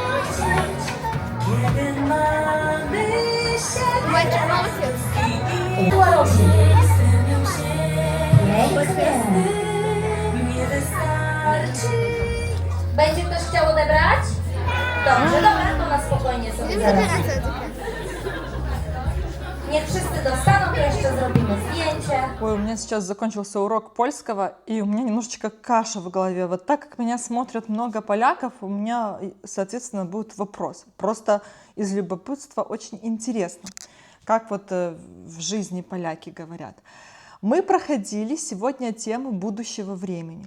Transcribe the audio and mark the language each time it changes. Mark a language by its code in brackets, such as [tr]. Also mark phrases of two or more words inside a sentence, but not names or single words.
[pl] Będzie ktoś chciał odebrać? Dobrze, dobra, to na spokojnie sobie zaraz. Niech wszyscy dostaną, to jeszcze zrobimy zdjęcie. [ru] Ой, у меня сейчас закончился урок польского, и у меня немножечко каша в голове. Вот так как меня смотрят много поляков, у меня, соответственно, будет вопрос. Просто из любопытства очень интересно, как вот в жизни поляки говорят. Мы проходили сегодня тему будущего времени.